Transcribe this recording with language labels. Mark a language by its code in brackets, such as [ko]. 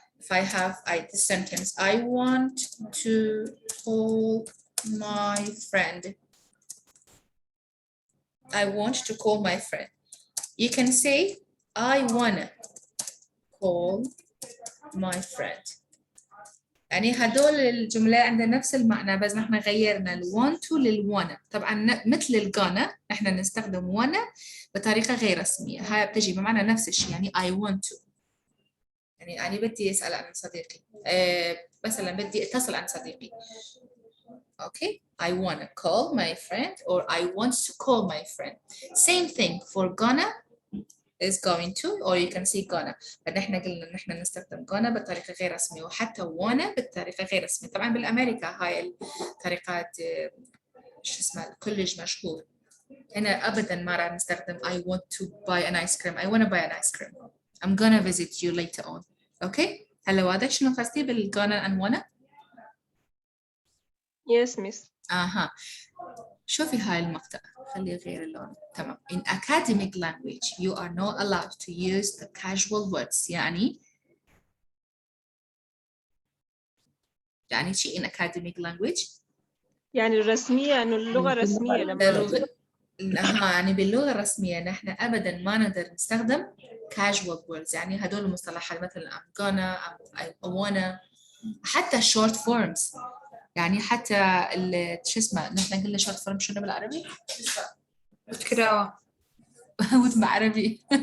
[en] if I have this sentence, I want to call my friend. I want to call my friend. You can say, I wanna call my friend. [ar] يعني هدول الجملة عندها نفس المعنى بس نحن غيرنا ال want to لل wanna. طبعا مثل ال gonna نحن نستخدم wanna بطريقة غير رسمية. هاي بتجي بمعنى نفس الشيء يعني [en] I want to. [ar] يعني أنا بدي أسأل عن صديقي. مثلا بدي أتصل عن صديقي. [en] Okay, I wanna call my friend or I want to call my friend. Same thing for gonna is going to or you can say gonna. [ar] فنحن قلنا إن إحنا نستخدم gonna بطريقة غير رسمية وحتى wanna بطريقة غير رسمية. طبعا بالأمريكا هاي الطريقات شو اسمها كلش مشهور. هنا أبدا ما راح نستخدم [en] I want to buy an ice cream. I wanna buy an ice cream. I'm gonna visit you later on. Okay. [ar] هلا واضح شنو قصدي بال [en] gonna and wanna؟ Yes, miss. [ar] شوفي هاي المقطع خليه غير اللون. تمام. [en] In academic language you are not allowed to use the casual words. [ar] يعني شيء [en] in academic language [ar] يعني الرسمية إنه اللغة الرسمية لما يعني باللغة الرسمية نحن أبداً ما نقدر نستخدم casual words. يعني هدول المصطلحات مثلاً [en] I'm gonna, I wanna. [ar] حتى short forms يعني حتى شو اسمه نحن قلنا short form شنو بالعربي؟ اذكرها واسمه عربي.